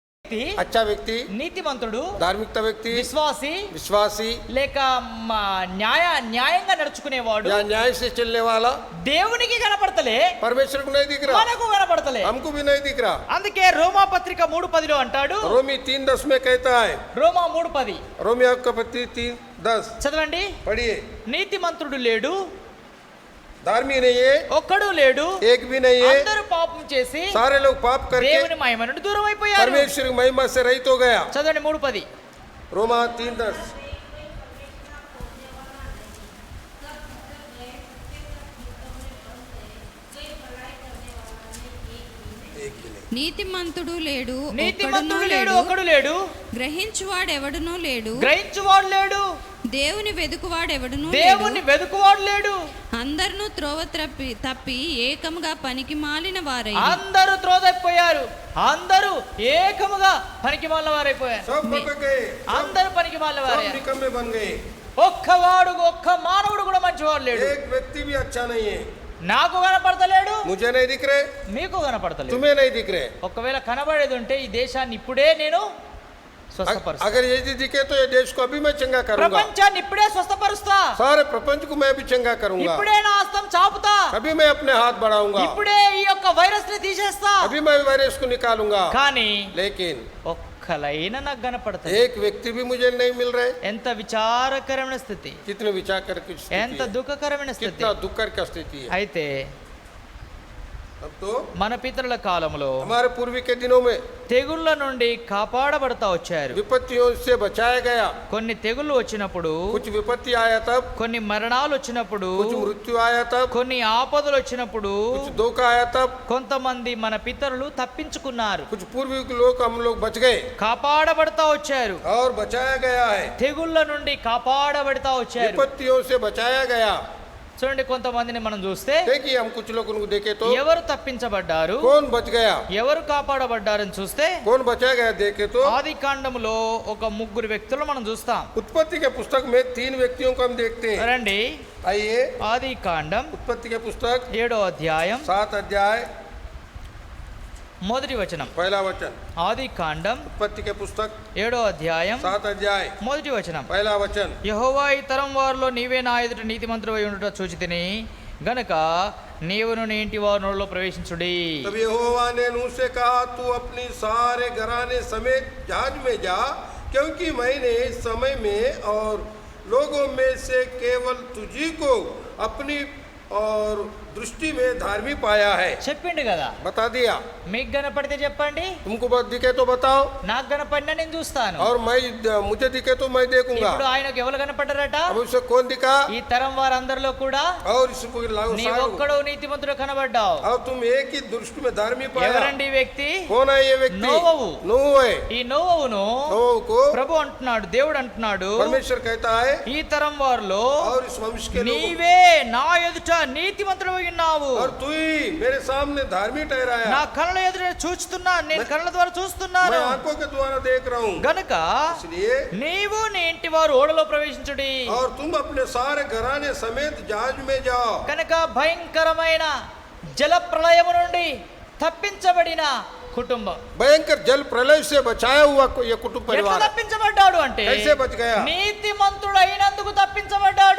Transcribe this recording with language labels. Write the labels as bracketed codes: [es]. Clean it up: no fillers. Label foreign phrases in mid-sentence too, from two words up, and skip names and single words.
[te] వ్యక్తి, [hi] अच्छा व्यक्ति, [te] నీతిమంతుడు, [hi] धार्मिकता व्यक्ति, [te] విశ్వాసి [hi] विश्वासी [te] లేక న్యాయంగా నడుచుకునేవాడు, [hi] या न्याय से चलने वाला [te] దేవునికి కనపడతలే, [hi] परमेश्वर को नहीं दिख रहा, [te] మనకు కనపడతలే. [hi] हमको भी नहीं दिख रहा। [te] అందుకే రోమా పత్రిక 3:10 అంటాడు, [hi] रोमी 3:10 में कहता है, [te] రోమా 3:10 [hi] रोमियो का पत्री 3:10 [te] చదవండి. [hi] पढ़िए। [te] నీతిమంతుడు లేడు, [hi] धार्मिक नहीं है, [te] ఒక్కడు లేడు, [hi] एक भी नहीं है, [te] అందరూ పాపం చేసి [hi] सारे लोग पाप करके [te] దేవుని మహిమ నుండి దూరం అయిపోయారు. [hi] परमेश्वर की महिमा से रहित हो गया। [te] చదవండి 3:10. [hi] रोमा 3:10। [te] నీతిమంతుడు లేడు, నీతిమంతుడు లేడు, ఒక్కడు లేడు, గ్రహించువాడెవడునూ లేడు, గ్రహించువాడు లేడు, దేవుని వెదుకువాడెవడునూ దేవుని లేడు. వెదుకువాడు లేడు. అందరినూ త్రోవ తప్పి ఏకముగా పనికి మాలిన వారై అందరూ త్రోదైపోయారు, అందరూ ఏకముగా పనికి మాలిన వారైపోయారు. [hi] सब भटक गए, [te] అందరూ పనికి మాలిన [hi] सब [te] వారే. [hi] निकम्मे बन गए। [te] ఒక్క మానవుడు కూడా మంచివాడు లేడు. [hi] एक व्यक्ति भी अच्छा नहीं है। [te] నాకు కనపడతలేడు, [hi] मुझे नहीं दिख रहे, [te] మీకు కనపడతలేదు. [hi] तुम्हें नहीं दिख रहे। [te] ఒకవేళ కనబడేది ఉంటే ఈ దేశాన్ని ఇప్పుడే నేను స్వస్థపరుస్తా, [hi] अगर यदि दिखे तो ये देश को अभी मैं चंगा करूंगा, [te] ప్రపంచాన్ని ఇప్పుడే స్వస్థపరుస్తా, [hi] सारे प्रपंच को मैं भी चंगा करूंगा, [te] ఇప్పుడే నా హస్తం చాపుతా, [hi] अभी मैं अपने हाथ बढ़ाऊंगा, [te] ఇప్పుడే ఈ యొక్క వైరస్ ని తీసేస్తా. [hi] अभी मैं वायरस को निकालूंगा। [te] కానీ [hi] लेकिन [te] ఒక్కలైనా నాకు కనపడతాయి. [hi] एक व्यक्ति भी मुझे नहीं मिल रहे। [te] ఎంత విచారకరమైన స్థితి, [hi] कितने विचार करके [te] ఎంత దుఃఖకరమైన స్థితి. [hi] कितना दुख कर का स्थिति है। [te] అయితే [hi] अब तो [te] మన పితరుల కాలంలో [hi] हमारे पूर्वी के दिनों में [te] తెగుళ్ళ నుండి కాపాడబడతా వచ్చారు. [hi] विपत्तियों से बचाया गया। [te] కొన్ని తెగుళ్ళు వచ్చినప్పుడు, [hi] कुछ विपत्ति आया तब, [te] కొన్ని మరణాలు వచ్చినప్పుడు, [hi] कुछ मृत्यु आया तब, [te] కొన్ని ఆపదలు వచ్చినప్పుడు [hi] कुछ धोखा आया तब, [te] కొంతమంది మన పితరులు తప్పించుకున్నారు, [hi] कुछ पूर्वी के लोग हम लोग बच गए [te] కాపాడబడతా వచ్చారు. [hi] और बचाया गया है। [te] తెగుళ్ళ నుండి కాపాడబడతా వచ్చారు. [hi] विपत्तियों से बचाया गया। [te] చూడండి, కొంతమందిని మనం చూస్తే [hi] देखिए हम कुछ लोगों को देखे तो [te] ఎవరు తప్పించబడ్డారు, [hi] कौन बच गया, [te] ఎవరు కాపాడబడ్డారని చూస్తే [hi] कौन बचाया गया देखे तो [te] ఆది కాండములో ఒక ముగ్గురు వ్యక్తులు మనం చూస్తాం. [hi] उत्पत्ति के पुस्तक में 3 व्यक्तियों को हम देखते हैं। [te] రండి, [hi] आइए, [te] ఆది కాండం [hi] उत्पत्ति के पुस्तक [te] 7వ అధ్యాయం [hi] 7 अध्याय [te] మొదటి వచనం. [hi] पहला वचन। [te] ఆది కాండం [hi] उत्पत्ति के पुस्तक [te] 7వ అధ్యాయం [hi] 7 अध्याय [te] మొదటి వచనం. [hi] पहला वचन। [te] యెహోవా ఈ తరం వారిలో నీవే నా ఎదుట నీతిమంతుడవై ఉండుట చూచితిని గనుక నీవును నీ ఇంటి వారి నోళ్ళలో ప్రవేశించుడి. [hi] तब यहोवा ने नूह से कहा, तू अपनी सारे घराने समेत जहाज में जा, क्योंकि मैंने इस समय में और लोगों में से केवल तुझी को अपनी और दृष्टि में धार्मिक पाया है। [te] చెప్పిండు కదా, [hi] बता दिया। [te] మీకు కనపడితే చెప్పండి, [hi] तुमको बात दिखे तो बताओ, [te] నాకు కనపడినా నేను చూస్తాను. [hi] और मुझे दिखे तो मैं देखूंगा। [te] ఇప్పుడు ఆయనకు ఎవరు కనపడ్డారట? [hi] अब उसे कौन दिखा? [te] ఈ తరం వారందరిలో కూడా [hi] और इसको लागू [te] నీ ఒక్కడు నీతిమంతుడు కనబడ్డావు. [hi] और तुम एक ही दृष्टि में धार्मिक पाया। [te] ఎవరండి ఈ వ్యక్తి? [hi] कौन है ये व्यक्ति? नोवहु। नूह है। [te] ఈ నోవహును [hi] नूह को [te] ప్రభు అంటున్నాడు, దేవుడు అంటున్నాడు, [hi] परमेश्वर कहता है, [te] ఈ తరం వారిలో [hi] और इस वंश के लोगों, [te] నీవే నా ఎదుట నీతిమంతుడు ఉన్నావు. [hi] और तू ही मेरे सामने धार्मिक ठहराया। [te] నా కళ్ళ ఎదుట చూస్తున్నాను, నేను కళ్ళ ద్వారా చూస్తున్నాను [hi] मैं आंखों के द्वारा देख रहा हूँ। [te] గనుక [hi] इसलिए [te] నీవు నీ ఇంటి వారు ఓడలో ప్రవేశించుడి. [hi] और तुम अपने सारे घराने समेत जहाज में जाओ। [te] కనుక భయంకరమైన జల ప్రళయము నుండి తప్పించబడిన కుటుంబం. [hi] भयंकर जल प्रलय से बचाया हुआ ये कुटुंब [te] ఎట్లా [hi] परिवार [te] తప్పించబడ్డాడు అంటే [hi] कैसे बच गया? [te] నీతిమంతుడు అయినందుకు తప్పించబడ్డాడు.